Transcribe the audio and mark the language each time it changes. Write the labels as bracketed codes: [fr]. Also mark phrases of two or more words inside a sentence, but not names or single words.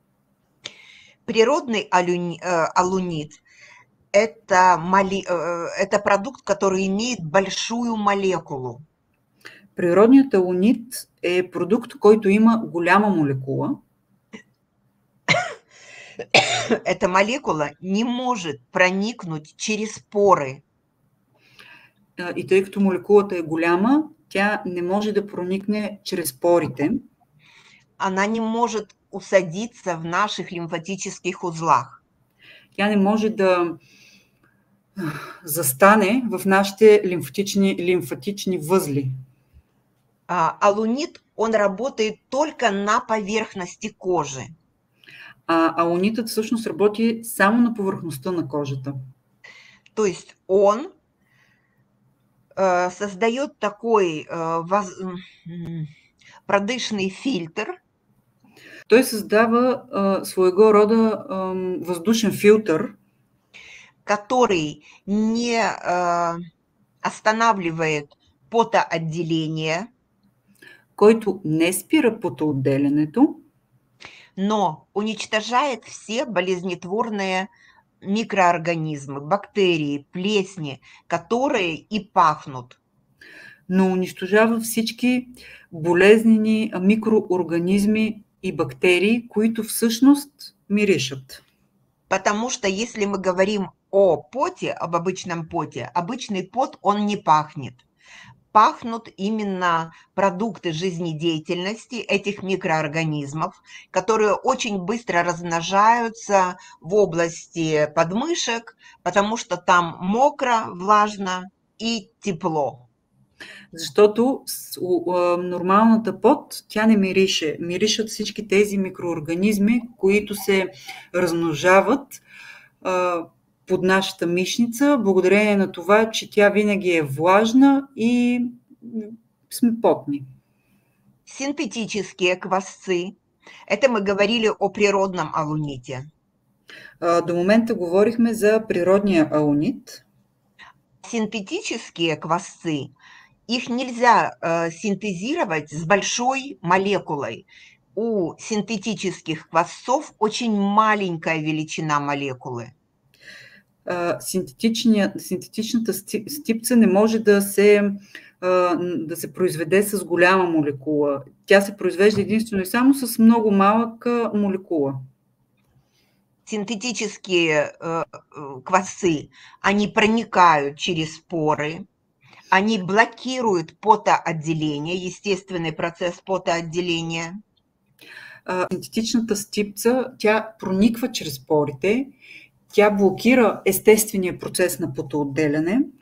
[ru] Природный алунит – это продукт, который имеет большую молекулу. [bg] Природният алунит е продукт, който има голяма молекула. [ru] Эта молекула не может проникнуть через поры. [bg] И тъй като молекулата е голяма, тя не може да проникне чрез порите. [ru] Она не может усадиться в наших лимфатических узлах. [bg] Тя не може да застане в нашите лимфатични възли. [ru] Алунит, он работает только на поверхности кожи. [bg] Алунитът всъщност работи само на повърхността на кожата. [ru] То есть он создает такой продышный фильтр. [bg] Той създава [ru] своего рода [bg] въздушен филтър, [ru] который не останавливает потоотделение, [bg] който не спира потоотделянето, [ru] но уничтожает все болезнетворные микроорганизмы, бактерии, плесни, которые и пахнут. [bg] но унищожава всички болезнени микроорганизми и бактерии, които всъщност миришат. [ru] Потому что если мы говорим о поте, об обычном поте, обычный пот, он не пахнет. Пахнут именно продукты жизнедеятельности этих микроорганизмов, которые очень быстро размножаются в области подмышек, потому что там мокро, влажно и тепло. [bg] Защото нормалната пот, тя не мирише. Миришат всички тези микроорганизми, които се размножават под нашата мишница, благодарение на това, че тя винаги е влажна и сме потни. [ru] Синтетические квасцы. Это мы говорили о природном алуните. [bg] До момента говорихме за природния алунит. [ru] Синтетические квасцы, их нельзя синтезировать с большой молекулой. У синтетических квасцов очень маленькая величина молекулы. [bg] Синтетичната стипца не може да се произведе с голяма молекула. Тя се произвежда единствено и само с много малка молекула. [ru] Синтетические квасцы, они проникают через поры, они блокируют потоотделение, естественный процесс потоотделения. [bg] Синтетичната стипца, тя прониква чрез порите, тя блокира естествения процес на потоотделяне.